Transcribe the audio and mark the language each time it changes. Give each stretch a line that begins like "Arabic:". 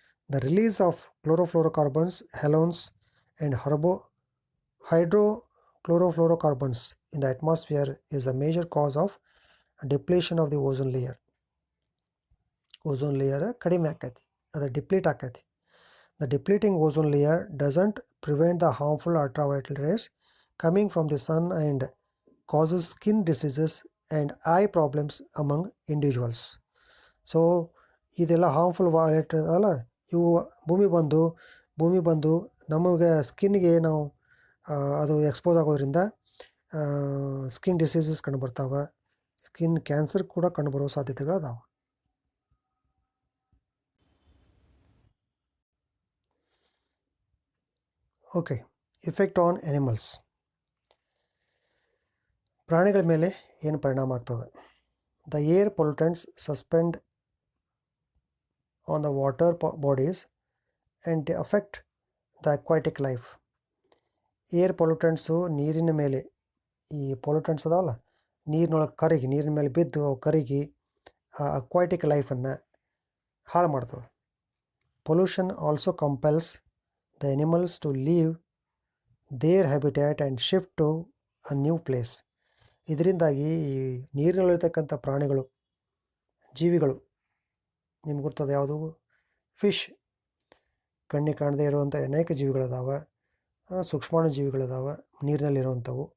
English: The release of chlorofluorocarbons, halons and hydrochlorofluorocarbons in the atmosphere is a major cause of depletion of the ozone layer.
Kannada: Ozone layer ಕಡಿಮೆ ಆಕೈತಿ, ಅದು deplete ಆಕೈತಿ.
English: The depleting ozone layer doesn't prevent the harmful ultraviolet rays coming from the sun and causes skin diseases and eye problems among individuals.
Kannada: So ಇದೆಲ್ಲ harmful violet ಅಲ್ಲ, ಇವು ಭೂಮಿ ಬಂದು ನಮಗೆ ಸ್ಕಿನ್ಗೆ ನಾವು ಅದು ಎಕ್ಸ್ಪೋಸ್ ಆಗೋದ್ರಿಂದ ಸ್ಕಿನ್ ಡಿಸೀಸಸ್ ಕಂಡುಬರ್ತಾವೆ, ಸ್ಕಿನ್ ಕ್ಯಾನ್ಸರ್ ಕೂಡ ಕಂಡುಬರೋ ಸಾಧ್ಯತೆಗಳು ಅದಾವೆ.
English: Okay, effect on animals.
Kannada: ಪ್ರಾಣಿಗಳ ಮೇಲೆ ಏನು ಪರಿಣಾಮ ಆಗ್ತದೆ?
English: The air pollutants suspend on the water bodies and they affect the aquatic life.
Kannada: Air ಪೊಲ್ಯೂಟೆಂಟ್ಸು ನೀರಿನ ಮೇಲೆ, ಈ ಪೊಲ್ಯೂಟೆಂಟ್ಸ್ ಅದಾವಲ್ಲ, ನೀರಿನ ಮೇಲೆ ಬಿದ್ದು ಅವು ಕರಗಿ ಅಕ್ವಾಟಿಕ್ ಲೈಫನ್ನು ಹಾಳು ಮಾಡ್ತದೆ.
English: Pollution also compels the animals to leave their habitat and shift to a new place.
Kannada: ಇದರಿಂದಾಗಿ ಈ ನೀರಿನಲ್ಲಿರ್ತಕ್ಕಂಥ ಪ್ರಾಣಿಗಳು, ಜೀವಿಗಳು, ನಿಮ್ಗೆ ಗೊತ್ತದ ಯಾವುದು? ಫಿಶ್, ಕಣ್ಣಿಗೆ ಕಾಣದೇ ಇರುವಂಥ ಅನೇಕ ಜೀವಿಗಳದಾವೆ, ಸೂಕ್ಷ್ಮಾಣು ಜೀವಿಗಳದಾವೆ ನೀರಿನಲ್ಲಿರುವಂಥವು.